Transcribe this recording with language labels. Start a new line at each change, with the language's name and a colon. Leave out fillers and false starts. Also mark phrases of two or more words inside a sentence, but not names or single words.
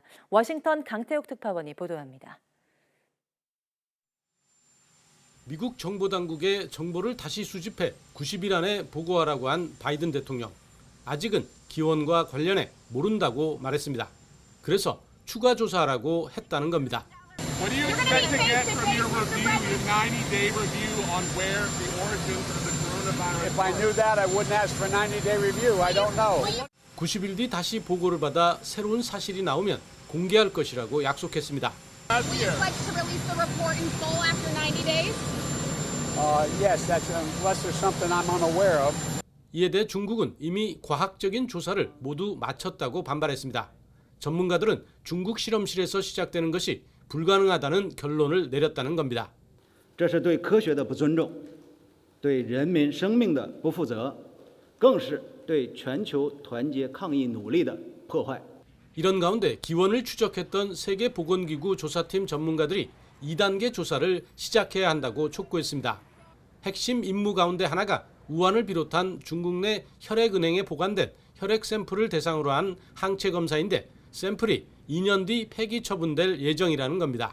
Korean: 워싱턴 강태욱 특파원이 보도합니다. 미국 정보당국에 정보를 다시 수집해 90일 안에 보고하라고 한 바이든 대통령. 아직은 기원과 관련해 모른다고 말했습니다. 그래서 추가 조사하라고 했다는 겁니다.
English: What do you expect to get from your review, your 90-day review on where the origins of the coronavirus? If I knew that, I wouldn't ask for a 90-day review. I don't know.
Korean: 90일 뒤 다시 보고를 받아 새로운 사실이 나오면 공개할 것이라고 약속했습니다.
English: Last year. Would you like to release the report in full after 90 days? Yes, that's unless there's something I'm unaware of.
Korean: 이에 대해 중국은 이미 과학적인 조사를 모두 마쳤다고 반발했습니다. 전문가들은 중국 실험실에서 시작되는 것이 불가능하다는 결론을 내렸다는 겁니다.
Chinese: 这是对科学的不尊重，对人民生命的不负责，更是对全球团结抗疫努力的破坏.
Korean: 이런 가운데 기원을 추적했던 세계보건기구 조사팀 전문가들이 2단계 조사를 시작해야 한다고 촉구했습니다. 핵심 임무 가운데 하나가 우한을 비롯한 중국 내 혈액은행에 보관된 혈액 샘플을 대상으로 한 항체 검사인데 샘플이 2년 뒤 폐기 처분될 예정이라는 겁니다.